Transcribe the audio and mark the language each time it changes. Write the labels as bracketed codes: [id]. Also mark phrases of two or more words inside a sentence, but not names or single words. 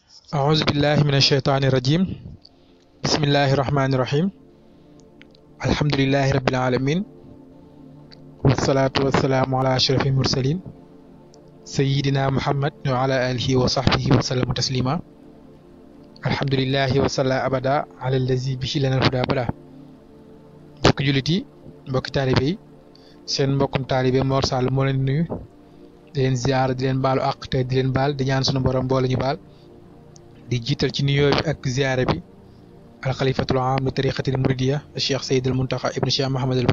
[ar] أعوذ بالله من الشيطان الرجيم بسم الله الرحمن الرحيم الحمد لله رب العالمين والصلاة والسلام على أشرف المرسلين سيدنا محمد وعلى آله وصحبه وسلم تسليما الحمد لله وصلى أبدا على الذي به لنا الهدى بلا [wo] mbokk jullit yi mbokk taalibe yi seen mbokkum taalibe Mor Sall moo leen nuyu di leen ziar di leen baalu àq te di leen baal di ñaan sunu borom boole ñu baal di jiital ci nuyoo bi ak ziyaare bi [ar] الخليفة العام للطريقة المريدية [wo] Cheikh Seyd al Muntaxa ibnu Cheikh Mahamad al